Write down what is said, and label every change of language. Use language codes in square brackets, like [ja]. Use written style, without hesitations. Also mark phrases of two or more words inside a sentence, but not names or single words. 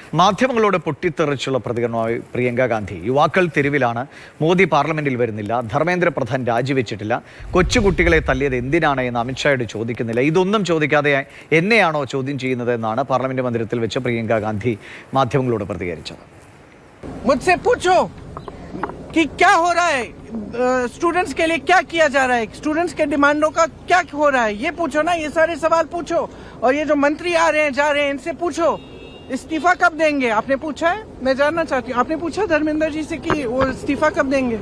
[ml] മാധ്യമങ്ങളോട് പൊട്ടിത്തെറിച്ചുള്ള പ്രതികരണമായി പ്രിയങ്ക ഗാന്ധി. യുവാക്കൾ തെരുവിലാണ്, മോദി പാർലമെന്റിൽ വരുന്നില്ല, ധർമ്മേന്ദ്ര പ്രധാൻ രാജിവെച്ചിട്ടില്ല, കൊച്ചുകുട്ടികളെ തല്ലിയത് എന്തിനാണ് എന്ന് അമിത്ഷായോട് ചോദിക്കുന്നില്ല, ഇതൊന്നും ചോദിക്കാതെ എന്നെയാണോ ചോദ്യം ചെയ്യുന്നത് എന്നാണ് പാർലമെന്റ് മന്ദിരത്തിൽ വെച്ച് പ്രിയങ്ക ഗാന്ധി മാധ്യമങ്ങളോട് പ്രതികരിച്ചത്. [hi] मुझसे पूछो कि क्या हो रहा है, स्टूडेंट्स के लिए क्या किया जा रहा है, स्टूडेंट्स के डिमांडों का क्या हो रहा है, ये पूछो ना, ये सारे सवाल पूछो। और ये जो मंत्री आ रहे हैं जा रहे हैं इनसे पूछो इस्तीफा कब देंगे। आपने पूछा है, मैं जानना चाहती हूँ, आपने पूछा धर्मेंद्र जी से कि वो इस्तीफा कब देंगे?